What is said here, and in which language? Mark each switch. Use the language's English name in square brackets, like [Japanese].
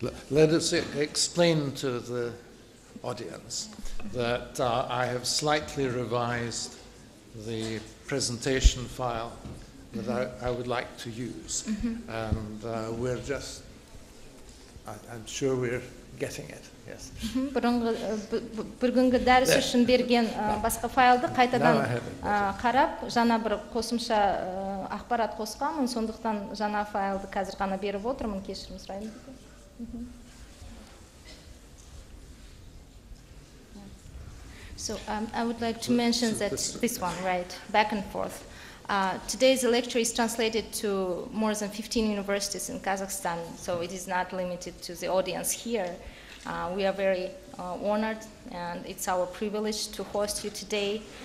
[English] Let us explain to the audience that I have slightly revised the presentation file that I would like to use. And we're just, I'm sure we're getting it, yes. [Kazakh] Бүгінгі дәріс үшін берген басқа файлды қайтадан қарап, жаңа бір қосымша ақпарат қосқанмын, сондықтан жаңа файлды қазір ғана беріп отырмын, кешірім сұраймын. [English] So I would like to mention that this one, right, back and forth. Today's lecture is translated to more than 15 universities in Kazakhstan, so it is not limited to the audience here. We are very honored, and it's our privilege to host you today.